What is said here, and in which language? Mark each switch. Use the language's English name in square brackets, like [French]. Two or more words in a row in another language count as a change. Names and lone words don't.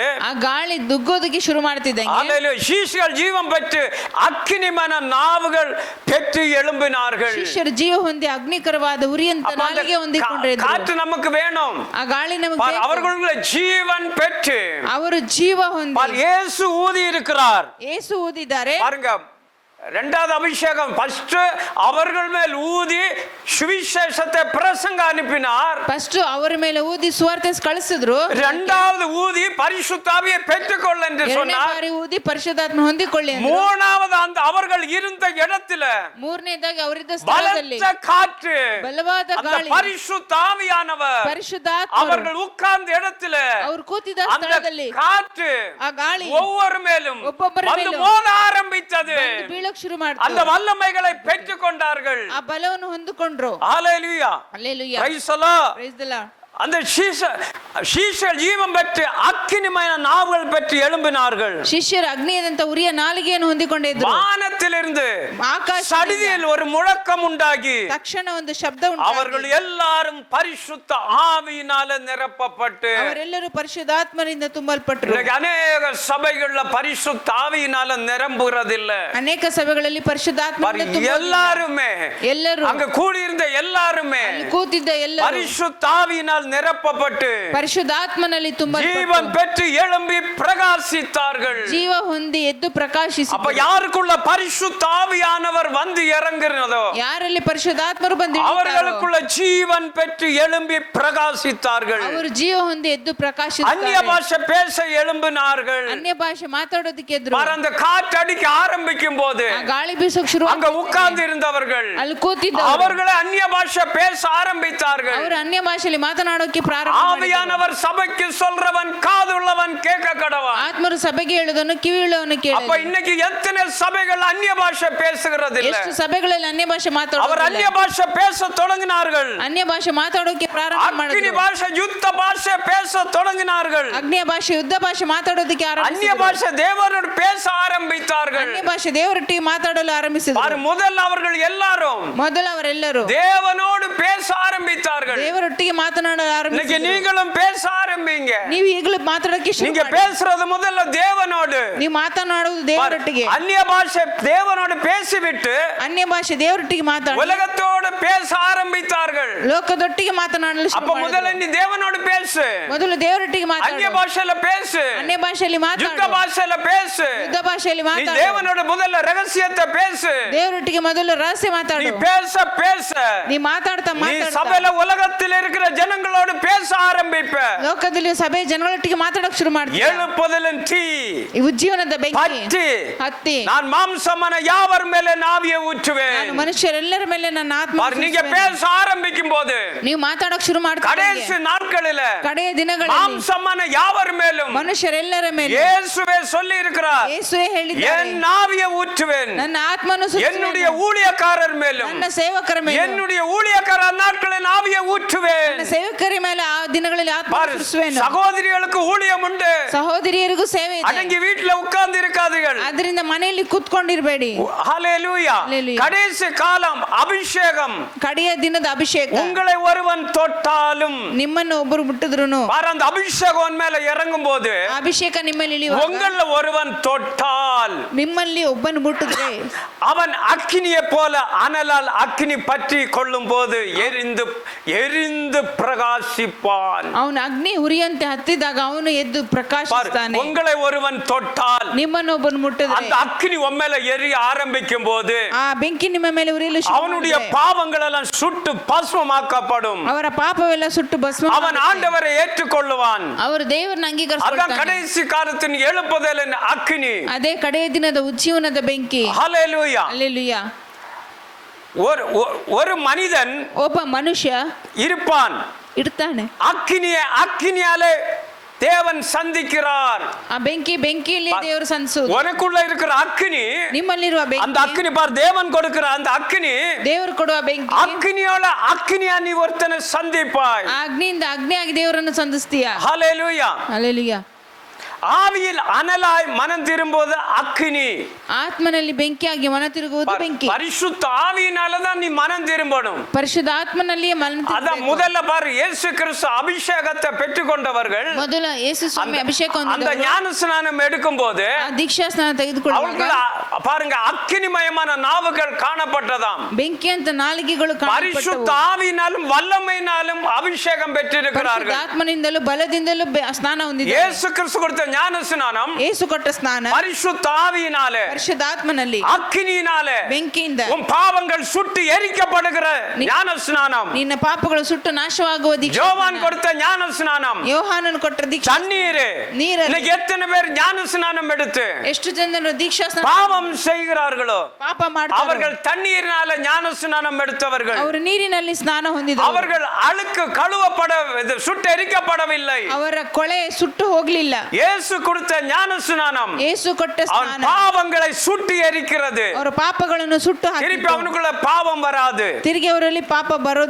[Kannada] ಆ ಗಾಳಿ ದುಗ್ಗೋದಕ್ಕೆ ಶುರು ಮಾಡ್ತಿದ್ದಂಗೆ [Tamil] ஹalleluya சீஷர்கள் ஜீவன் பெற்று அக்கினிமன நாவுகள் பெற்று எழும்பினார்கள். [Kannada] ಶಿಷ್ಯರು ಜೀವ ಹೊಂದಿ ಅಗ್ನಿಕರವಾದ ಉರಿಯಂತ [Tamil] அப்ப அந்த [Kannada] ನಾಲಿಗೆ ಹೊಂದಿಕೊಂಡಿದ್ರು. [Tamil] காற்று நமக்கு வேணும். [Kannada] ಆ ಗಾಳಿ ನಮಗೆ ಬೇಕು. [Tamil] அவர்களுக்குள்ள ஜீவன் பெற்று [Kannada] ಅವರು ಜೀವ ಹೊಂದಿ [Tamil] இயேசு ஊதி இருக்கிறார். [Kannada] ಯೇಸು ಊದಿದ್ದಾರೆ. [Tamil] பாருங்க, இரண்டாவது அபிஷேகம் ஃபர்ஸ்ட் அவர்கள் மேல் ஊதி சுவிசேஷத்தை பிரசங்க அனுப்பினார். [Kannada] ಫಸ್ಟ್ ಅವರ ಮೇಲೆ ಊದಿ ಸುವಾರ್ತೆ ಕಳಿಸಿದ್ರು. [Tamil] இரண்டாவது ஊதி பரிசுத்தாவியை பெற்றுக்கொள்ள என்று [Kannada] ಎರಡನೇ [Tamil] சொன்னார். [Kannada] ಬಾರಿ ಊದಿ ಪರಿಶುದ್ಧಾತ್ಮ ಹೊಂದಿಕೊಳ್ಳಿ ಅಂದ್ರು. [Tamil] மூணாவது அந்த அவர்கள் இருந்த இடத்துல [Kannada] ಮೂರನೇದಾಗಿ ಅವರಿದ್ದ ಸ್ಥಳದಲ್ಲಿ [Tamil] பலத்த காற்று, [Kannada] ಬಲವಾದ [Tamil] அந்த [Kannada] ಗಾಳಿ [Tamil] பரிசுத்தாவியானவர் [Kannada] ಪರಿಶುದ್ಧಾತ್ಮ [Tamil] அவர்கள் உட்கார்ந்த இடத்துல [Kannada] ಅವರು ಕೂತಿದ್ದ [Tamil] அந்த [Kannada] ಸ್ಥಳದಲ್ಲಿ [Tamil] காற்று [Kannada] ಆ ಗಾಳಿ [Tamil] ஒவ்வொரு மேலும் [Kannada] ಒಬ್ಬೊಬ್ಬರ [Tamil] வந்து [Kannada] ಮೇಲೂ [Tamil] மோத ஆரம்பித்தது. [Kannada] ಬೀಳಕ್ ಶುರು [Tamil] அந்த [Kannada] ಮಾಡ್ತು. [Tamil] வல்லமைகளை பெற்றுக் கொண்டார்கள். [Kannada] ಆ ಬಲವನ್ನು ಹೊಂದಿಕೊಂಡ್ರು. [Tamil] ஹalleluya. [Kannada] ಹಲ್ಲೆಲೂಯಾ. [English] Praise the Lord. Praise the Lord. [Tamil] அந்த சீஷர் ஜீவன் பெற்று அக்கினிமய நாவுகள் பெற்று எழும்பினார்கள். [Kannada] ಶಿಷ್ಯರು ಅಗ್ನಿಯದಂತ ಉರಿಯ ನಾಲಿಗೆಯನ್ನು ಹೊಂದಿಕೊಂಡಿದ್ರು. [Tamil] வானத்திலிருந்து [Kannada] ಆಕಾಶ [Tamil] சடிதியில் ஒரு முழக்கம் உண்டாகி [Kannada] ತಕ್ಷಣ ಒಂದು ಶಬ್ದ [Tamil] அவர்கள் [Kannada] ಉಂಟಾಗಿ [Tamil] எல்லாரும் பரிசுத்த ஆவியினால நிரப்பப்பட்டு [Kannada] ಅವರೆಲ್ಲರೂ ಪರಿಶುದ್ಧಾತ್ಮರಿಂದ ತುಂಬಲ್ಪಟ್ಟರು. [Tamil] இன்னைக்கு அநேக சபைகள்ல பரிசுத்த ஆவியினால நிரம்புறதில்ல. [Kannada] ಅನೇಕ ಸಭೆಗಳಲ್ಲಿ ಪರಿಶುದ್ಧಾತ್ಮರಿಂದ [Tamil] எல்லாருமே [Kannada] ಎಲ್ಲರೂ [Tamil] அங்க கூடியிருந்த எல்லாருமே [Kannada] ಅಲ್ಲಿ ಕೂತಿದ್ದ ಎಲ್ಲರೂ [Tamil] பரிசுத்த ஆவியினால் நிரப்பப்பட்டு [Kannada] ಪರಿಶುದ್ಧಾತ್ಮನಲ್ಲಿ [Tamil] ஜீவன் [Kannada] ತುಂಬಲ್ಪಟ್ಟು [Tamil] பெற்று எழும்பி பிரகாசித்தார்கள். [Kannada] ಜೀವ ಹೊಂದಿ ಎದ್ದು [Tamil] அப்ப [Kannada] ಪ್ರಕಾಶಿಸಿದರು. [Tamil] யாருக்குள்ள பரிசுத்த ஆவியானவர் வந்து இறங்குறதோ [Kannada] ಯಾರಲ್ಲಿ ಪರಿಶುದ್ಧಾತ್ಮರು ಬಂದು ಇಳಿತಾರೋ [Tamil] அவர்களுக்குள்ள ஜீவன் பெற்று எழும்பி பிரகாசித்தார்கள். [Kannada] ಅವರು ಜೀವ ಹೊಂದಿ ಎದ್ದು [Tamil] அந்நிய [Kannada] ಪ್ರಕಾಶಿಸುತ್ತಾರೆ. [Tamil] பாஷை பேச எழும்பினார்கள். [Kannada] ಅನ್ಯ ಭಾಷೆ ಮಾತಾಡೋದಕ್ಕೆ ಎದ್ರು. [Tamil] அந்த காற்று அடிக்க ஆரம்பிக்கும் போது [Kannada] ಆ ಗಾಳಿ ಬೀಸೋಕ್ ಶುರು [Tamil] அங்க உட்கார்ந்து இருந்தவர்கள் [Kannada] ಅಲ್ಲಿ ಕೂತಿದ್ದ [Tamil] அவர்களே அந்நிய பாஷை பேச ஆரம்பித்தார்கள். [Kannada] ಅವರು ಅನ್ಯ ಭಾಷೆಯಲ್ಲಿ ಮಾತನಾಡೋಕೆ ಪ್ರಾರಂಭ ಮಾಡಿದರು. [Tamil] ஆவியானவர் சபைக்கு சொல்றவன் காதுள்ளவன் கேட்க கடவன். [Kannada] ಆತ್ಮರು ಸಭೆಗೆ ಹೇಳುವುದನ್ನು ಕಿವಿಯುಳ್ಳವನು [Tamil] அப்ப [Kannada] ಕೇಳಲಿ. [Tamil] இன்னைக்கு எத்தனை சபைகள் அந்நிய பாஷை பேசுகிறது இல்ல? [Kannada] ಎಷ್ಟು ಸಭೆಗಳಲ್ಲಿ ಅನ್ಯ ಭಾಷೆ [Tamil] அவர் [Kannada] ಮಾತಾಡೋದಿಲ್ಲ. [Tamil] அந்நிய பாஷை பேச தொடங்கினார்கள். [Kannada] ಅನ್ಯ ಭಾಷೆ ಮಾತಾಡೋಕೆ ಪ್ರಾರಂಭ [Tamil] அக்னி [Kannada] ಮಾಡಿದ್ರು. [Tamil] பாஷை யுத்த பாஷை பேச தொடங்கினார்கள். [Kannada] ಅಗ್ನಿಯ ಭಾಷೆ ಯುದ್ಧ ಭಾಷೆ ಮಾತಾಡೋದಕ್ಕೆ [Tamil] அந்நிய [Kannada] ಆರಂಭಿಸಿದರು. [Tamil] பாஷை தேவனோடு பேச ஆரம்பித்தார்கள். [Kannada] ಅನ್ಯ ಭಾಷೆ ದೇವರೊಟ್ಟಿಗೆ ಮಾತಾಡಲು ಆರಂಭಿಸಿದರು. [Tamil] முதல் அவர்கள் எல்லாரும் [Kannada] ಮೊದಲು ಅವರೆಲ್ಲರೂ [Tamil] தேவனோடு பேச ஆரம்பித்தார்கள். [Kannada] ದೇವರೊಟ್ಟಿಗೆ ಮಾತನಾಡಲು [Tamil] இன்னைக்கு [Kannada] ಆರಂಭಿಸಿದರು. [Tamil] நீங்களும் பேச ஆரம்பிங்க. [Kannada] ನೀವು ಈಗಲೂ ಮಾತಾಡೋಕೆ ಶುರು [Tamil] நீங்க [Kannada] ಮಾಡಿ. [Tamil] பேசுறது முதல்ல தேவனோடு. [Kannada] ನೀವು ಮಾತನಾಡುವುದು ದೇವರೊಟ್ಟಿಗೆ. [Tamil] அந்நிய பாஷை தேவனோடு பேசிவிட்டு [Kannada] ಅನ್ಯ ಭಾಷೆ ದೇವರೊಟ್ಟಿಗೆ ಮಾತಾಡಿ [Tamil] உலகத்தோடு பேச ஆரம்பித்தார்கள். [Kannada] ಲೋಕದೊಟ್ಟಿಗೆ ಮಾತನಾಡಲು [Tamil] அப்ப [Kannada] ಶುರು [Tamil] முதல்ல [Kannada] ಮಾಡಿದರು. [Tamil] நீ தேவனோடு பேசு, [Kannada] ಮೊದಲು ದೇವರೊಟ್ಟಿಗೆ [Tamil] அந்நிய [Kannada] ಮಾತಾಡು. [Tamil] பாஷையில பேசு, [Kannada] ಅನ್ಯ ಭಾಷೆಯಲ್ಲಿ [Tamil] யுத்த [Kannada] ಮಾತಾಡು. [Tamil] பாஷையில பேசு. [Kannada] ಯುದ್ಧ ಭಾಷೆಯಲ್ಲಿ [Tamil] நீ [Kannada] ಮಾತಾಡು. [Tamil] தேவனோட முதல்ல ரகசியத்தை பேசு. [Kannada] ದೇವರೊಟ್ಟಿಗೆ ಮೊದಲು ರಹಸ್ಯ [Tamil] நீ [Kannada] ಮಾತಾಡು. [Tamil] பேச பேச [Kannada] ನೀ ಮಾತಾಡ್ತಾ [Tamil] நீ [Kannada] ಮಾತಾಡ್ತಾ [Tamil] சபையில உலகத்தில் இருக்கிற ஜனங்களோடு பேச ஆரம்பிப்ப. [Kannada] ಲೋಕದಲ್ಲಿ ಸಭೆ ಜನಗಳೊಟ್ಟಿಗೆ ಮಾತಾಡಕ್ ಶುರು ಮಾಡ್ತೀಯ. [Tamil] எழுப்புதலின் தீ [Kannada] ಈ ಉಜ್ಜೀವನದ ಬೆಂಕಿ [Tamil] பற்றி [Kannada] ಹತ್ತಿ [Tamil] நான் மாம்சமான யாவர் மேலே நாவியை ஊற்றுவேன். [Kannada] ನಾನು ಮನುಷ್ಯರೆಲ್ಲರ ಮೇಲೆ ನನ್ನ ಆತ್ಮ [Tamil] பாரு, நீங்க பேச ஆரம்பிக்கும் போது [Kannada] ನೀವು ಮಾತಾಡೋಕೆ ಶುರು ಮಾಡ್ತೀರಿ [Tamil] கடைசி நாட்களில [Kannada] ಕಡೆಯ ದಿನಗಳಲ್ಲಿ [Tamil] மாம்சமான யாவர் மேலும் [Kannada] ಮನುಷ್ಯರೆಲ್ಲರ ಮೇಲೆ [Tamil] இயேசுவே சொல்லி இருக்கிறார், [Kannada] ಯೇಸುವೇ ಹೇಳಿದ್ದಾರೆ, [Tamil] என் நாவியை ஊற்றுவேன். [Kannada] ನನ್ನ ಆತ್ಮನು [Tamil] என்னுடைய ஊழியக்காரர் மேலும் [Kannada] ನನ್ನ ಸೇವಕರ ಮೇಲೆ [Tamil] என்னுடைய ஊழியக்கார நாட்களில் ஆவியை ஊற்றுவேன். [Kannada] ನನ್ನ ಸೇವಕರ ಮೇಲೆ ಆ ದಿನಗಳಲ್ಲಿ ಆತ್ಮ [Tamil] பாரு, [Kannada] ಸುರಿಸುವೆನು. [Tamil] சகோதரிகளுக்கு ஊழியம் உண்டு. [Kannada] ಸಹೋದರಿಯರಿಗೂ ಸೇವೆ ಇದೆ. [Tamil] அடங்கி வீட்டுல உட்கார்ந்து இருக்காதீர்கள். [Kannada] ಅದರಿಂದ ಮನೆಯಲ್ಲಿ ಕೂತ್ಕೊಂಡಿರಬೇಡಿ. [Tamil] ஹalleluya. ஹalleluya. கடைசி காலம் அபிஷேகம். [Kannada] ಕಡೆಯ ದಿನದ ಅಭಿಷೇಕ. [Tamil] உங்களை ஒருவன் தொட்டாலும் [Kannada] ನಿಮ್ಮನ್ನು ಒಬ್ಬರು ಮುಟ್ಟಿದ್ರುನು [Tamil] பாரு, அந்த அபிஷேகம் உன் மேல இறங்கும் போது [Kannada] ಅಭಿಷೇಕ ನಿಮ್ಮಲ್ಲಿ ಇಳಿಯುವಾಗ [Tamil] உங்கள ஒருவன் தொட்டால் [Kannada] ನಿಮ್ಮಲ್ಲಿ ಒಬ್ಬನು ಮುಟ್ಟಿದ್ರೆ [Tamil] அவன் அக்கினியை போல அனலால் அக்கினி பற்றி கொள்ளும் போது எரிந்து எரிந்து பிரகாசிப்பான். [Kannada] ಅವನು ಅಗ್ನಿ ಉರಿಯಂತೆ ಹತ್ತಿದಾಗ ಅವನು ಎದ್ದು [Tamil] பாரு, [Kannada] ಪ್ರಕಾಶಿಸ್ತಾನೆ. [Tamil] உங்களை ஒருவன் தொட்டால் [Kannada] ನಿಮ್ಮನ್ನು ಒಬ್ಬನು ಮುಟ್ಟಿದ್ರೆ [Tamil] அந்த அக்கினி உன் மேல எரிய ஆரம்பிக்கும் போது [Kannada] ಆ ಬೆಂಕಿ ನಿಮ್ಮ ಮೇಲೆ ಉರಿಯಲು ಶುರು [Tamil] அவனுடைய [Kannada] ಮಾಡಿದ್ರೆ [Tamil] பாவங்கள் எல்லாம் சுட்டு பஸ்மமாக்கப்படும். [Kannada] ಅವರ ಪಾಪವೆಲ್ಲ ಸುಟ್ಟು ಭಸ್ಮ [Tamil] அவன் ஆண்டவரை ஏற்றுக்கொள்ளுவான். [Kannada] ಅವರು ದೇವರನ್ನ [Tamil] அதான் [Kannada] ಅಂಗೀಕರಿಸ್ಕೊಳ್ತಾನೆ. [Tamil] கடைசி காலத்தின் எழுப்புதலின் அக்கினி. [Kannada] ಅದೇ ಕಡೆಯ ದಿನದ ಉಜ್ಜೀವನದ ಬೆಂಕಿ. [Tamil] ஹalleluya. [Kannada] அல்லேಲೂಯಾ. [Tamil] ஒரு மனிதன் [Kannada] ಒಬ್ಬ ಮನುಷ್ಯ [Tamil] இருப்பான், [Kannada] ಇರ್ತಾನೆ. [Tamil] அக்கினியாலே தேவன் சந்திக்கிறார். [Kannada] ಆ ಬೆಂಕಿಯಲ್ಲಿ ದೇವರು ಸಂಧಿಸುವುದು. [Tamil] உனக்குள்ள இருக்கிற அக்கினி, [Kannada] ನಿಮ್ಮಲ್ಲಿರುವ [Tamil] அந்த [Kannada] ಬೆಂಕಿ [Tamil] அக்கினி பார், தேவன் கொடுக்கிற அந்த அக்கினி, [Kannada] ದೇವರು ಕೊಡುವ ಬೆಂಕಿ. [Tamil] அக்கினியோட அக்கினியா நீ ஒருத்தனை சந்திப்பாய். [Kannada] ಆ ಅಗ್ನಿಯಿಂದ ಅಗ್ನಿಯಾಗಿ ದೇವರನ್ನು ಸಂಧಿಸ್ತೀಯ. [Tamil] ஹalleluya. [Kannada] அல்லேಲೂಯಾ. [Tamil] ஆவியில் அனலாய் மனம் திரும்புவது அக்கினி. [Kannada] ಆತ್ಮನಲ್ಲಿ ಬೆಂಕಿಯಾಗಿ ಮನ ತಿರುಗುವುದು ಬೆಂಕಿ. [Tamil] பரிசுத்த ஆவியினாலதான் நீ மனம் திரும்பணும். [Kannada] ಪರಿಶುದ್ಧ ಆತ್ಮನಲ್ಲಿಯೇ ಮನ [Tamil] அதான் [Kannada] ತಿರುಗಬೇಕು. [Tamil] முதல்ல பாரு, இயேசு கிறிஸ்து அபிஷேகத்தை பெற்றுக்கொண்டவர்கள் [Kannada] ಮೊದಲ ಯೇಸು ಸ್ವಾಮಿ ಅಭಿಷೇಕ [Tamil] அந்த [Kannada] ಹೊಂದಿದವರು [Tamil] ஞான ஸ்நானம் எடுக்கும் போது [Kannada] ಆ ದೀಕ್ಷಾ ಸ್ನಾನ ತೆಗೆದುಕೊಳ್ಳುವಾಗ [Tamil] அவர்கள் பாருங்க, அக்கினிமயமான நாவுகள் காணப்பட்டதாம். [Kannada] ಬೆಂಕಿ ಅಂತ ನಾಲಿಗೆಗಳು [Tamil] பரிசுத்த ஆவியினாலும் வல்லமையினாலும் அபிஷேகம் பெற்றிருக்கிறார்கள். [Kannada] ಆತ್ಮನಿಂದಲೂ ಬಲದಿಂದಲೂ ಸ್ನಾನ ಹೊಂದಿದ್ದಾರೆ. [Tamil] இயேசு கிறிஸ்து கொடுத்த ஞான ஸ்நானம் [Kannada] ಯೇಸು ಕೊಟ್ಟ ಸ್ನಾನ [Tamil] பரிசுத்த ஆவியினாலே, [Kannada] ಪರಿಶುದ್ಧಾತ್ಮನಲ್ಲಿ [Tamil] அக்கினியினாலே [Kannada] ಬೆಂಕಿಯಿಂದ [Tamil] உன் பாவங்கள் சுட்டு எரிக்கப்படுகிற ஞான ஸ்நானம். [Kannada] ನಿನ್ನ ಪಾಪಗಳು ಸುಟ್ಟು ನಾಶವಾಗುವ ದೀಕ್ಷಾ [Tamil] யோவான் [Kannada] ಸ್ನಾನ. [Tamil] கொடுத்த ஞான ஸ்நானம் [Kannada] ಯೋಹಾನನು ಕೊಟ್ಟ ದೀಕ್ಷಾ [Tamil] தண்ணீர். [Kannada] ನೀರಲ್ಲಿ [Tamil] இன்னைக்கு எத்தனை பேர் ஞான ஸ்நானம் எடுத்து [Kannada] ಎಷ್ಟು ಜನರು ದೀಕ್ಷಾ ಸ್ನಾನ [Tamil] பாவம் செய்கிறார்களோ [Kannada] ಪಾಪ ಮಾಡ್ತಾರೆ. [Tamil] அவர்கள் தண்ணீரினால ஞான ஸ்நானம் எடுத்தவர்கள், [Kannada] ಅವರು ನೀರಿನಲ್ಲಿ ಸ್ನಾನ ಹೊಂದಿದರು. [Tamil] அவர்கள் அழுக்கு கழுவப்பட சுட்டெரிக்கப்படவில்லை. [Kannada] ಅವರ ಕೊಳೆ ಸುಟ್ಟು ಹೋಗ್ಲಿಲ್ಲ. [Tamil] இயேசு கொடுத்த ஞான ஸ்நானம் [Kannada] ಯೇಸು ಕೊಟ್ಟ [Tamil] அவன் [Kannada] ಸ್ನಾನ [Tamil] பாவங்களை சுட்டி எரிக்கிறது. [Kannada] ಅವರ ಪಾಪಗಳನ್ನು ಸುಟ್ಟು [Tamil] திருப்பி [Kannada] ಹಾಕಿತು. [Tamil] அவனுக்குள்ள பாவம் வராது. [Kannada] ತಿರುಗಿ ಅವರಲ್ಲಿ ಪಾಪ ಬರೋದಿಲ್ಲ.